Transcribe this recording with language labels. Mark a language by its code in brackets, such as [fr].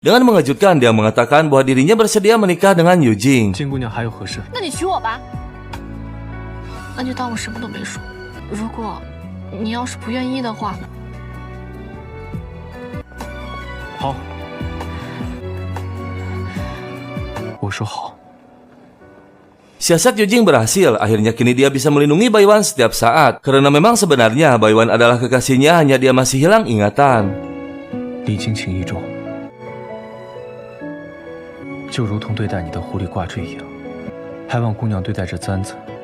[id] Dengan mengejutkan, dia mengatakan bahwa dirinya bersedia menikah dengan Yujing. [zh] 金姑娘还有何事？那你娶我吧。那就当我什么都没说。如果你要是不愿意的话，好，我说好。 [id] Siasat Yujing berhasil. Akhirnya kini dia bisa melindungi Baiwan setiap saat. Karena memang sebenarnya Baiwan adalah kekasihnya, hanya dia masih hilang ingatan. [zh] 礼金情意重，就如同对待你的狐狸挂坠一样，还望姑娘对待这簪子。